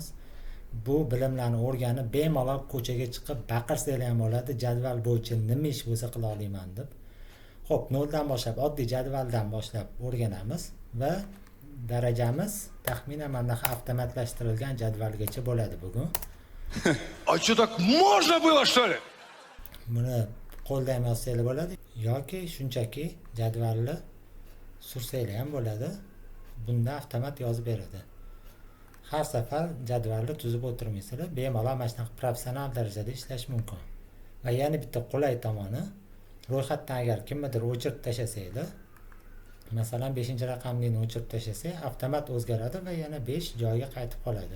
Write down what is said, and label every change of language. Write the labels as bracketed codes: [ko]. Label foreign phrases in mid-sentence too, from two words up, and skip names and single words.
[uz] Bu bilimlarni o'rganib bemalol ko'chaga chiqib baqirsanglar ham bo'ladi. Jadval bo'yicha nima ish bo'lsa qila olaman deb. Xo'p, noldan boshlab oddiy jadvaldan boshlab o'rganamiz va darajamiz taxminan mana avtomatlashtirilgan jadvalgacha bo'ladi bugun. [ru] А что, так можно было, что ли? [uz] Buni qo'lda ham yozsanglar bo'ladi yoki shunchaki jadvalni sursanglar ham bo'ladi. Bunda avtomat yozib beradi. Har safar jadvalni tuzib o'tirmaysizlar, bemalol mana shunaqa professional darajada ishlash mumkin. Va yana bitta qulay tomoni, ro'yxatdan agar kimnidir o'chirib tashlasanglar, masalan 5-raqamlikni o'chirib tashlasak, avtomat o'zgaradi va yana 5 joyiga qaytib qoladi.